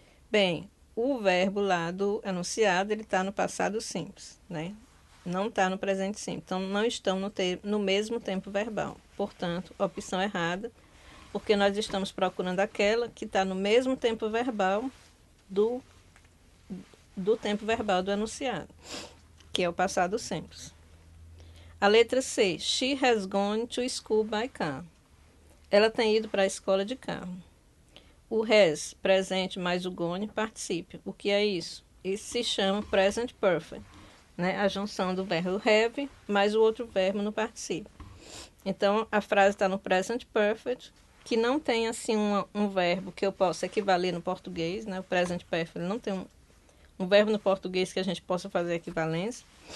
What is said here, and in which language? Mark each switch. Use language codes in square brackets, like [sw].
[pt] Bem, o verbo lá do enunciado, ele está no passado simples, né? Não está no presente simples. Então, não estão no mesmo tempo verbal. portanto, a opção errada, porque nós estamos procurando aquela que está no mesmo tempo verbal do tempo verbal do enunciado, que é o passado simples. A letra C. [en] She has gone to school by car. [pt] Ela tem ido para a escola de carro. O has, presente, mais o gone, particípio. O que é isso? Isso se chama present perfect, né? A junção do verbo have mais o outro verbo no particípio. Então, a frase está no present perfect, que não tem assim um verbo que eu possa equivaler no português, né? O present perfect não tem um verbo no português que a gente possa fazer equivalência.